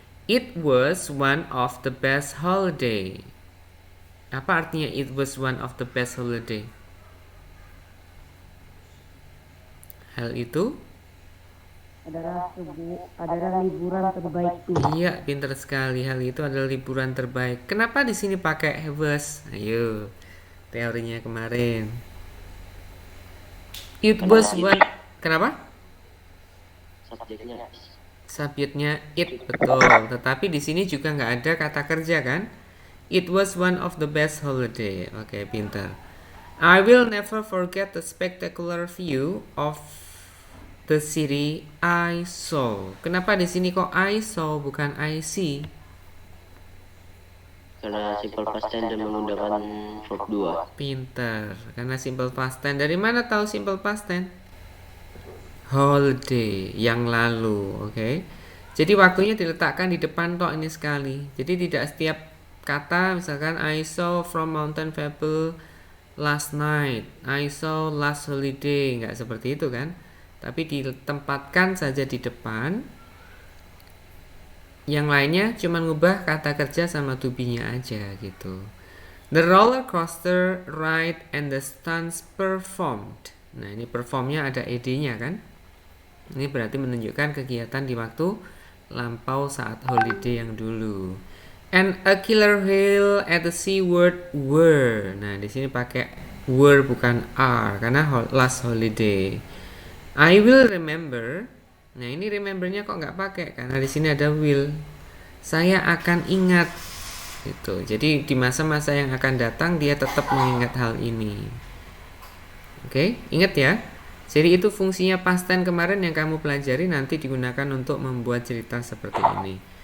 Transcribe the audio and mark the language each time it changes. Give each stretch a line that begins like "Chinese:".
English: It was one of the best holiday.
Indonesian: Apa artinya
English: it was one of the best holiday?
Indonesian: Hal itu adalah liburan terbaikku. Iya, pintar sekali. Hal itu adalah liburan terbaik. Kenapa di sini pakai was? Ayo, teorinya kemarin.
English: It was one. Kenapa?
Indonesian: Subjeknya it, betul. Tetapi di sini juga nggak ada kata kerja kan?
English: It was one of the best holiday. Oke, pintar. I will never forget the spectacular view of the city I saw.
Indonesian: Kenapa di sini kok
English: I saw
Indonesian: bukan
English: I see?
Indonesian: Karena simple past tense dan menggunakan verb 2. Pinter. Karena simple past tense. Dari mana tahu simple past tense? Holiday, yang lalu, oke. Jadi waktunya diletakkan di depan tok ini sekali. Jadi tidak setiap kata, misalkan
English: I saw from Mountain Faber last night, I saw last holiday,
Indonesian: nggak seperti itu kan? Tapi ditempatkan saja di depan. Yang lainnya cuma ngubah kata kerja sama to be-nya aja gitu.
English: The roller coaster ride and the stunts performed.
Indonesian: Nah, ini performnya ada ed-nya kan? Ini berarti menunjukkan kegiatan di waktu lampau saat holiday yang dulu.
English: And a killer whale at the sea word were.
Indonesian: Nah, di sini pakai were bukan are karena
English: last holiday. I will remember.
Indonesian: Nah, ini remembernya kok nggak pakai karena di sini ada will. Saya akan ingat. Itu. Jadi di masa-masa yang akan datang dia tetap mengingat hal ini. Oke, ingat ya. Jadi itu fungsinya past tense kemarin yang kamu pelajari nanti digunakan untuk membuat cerita seperti ini.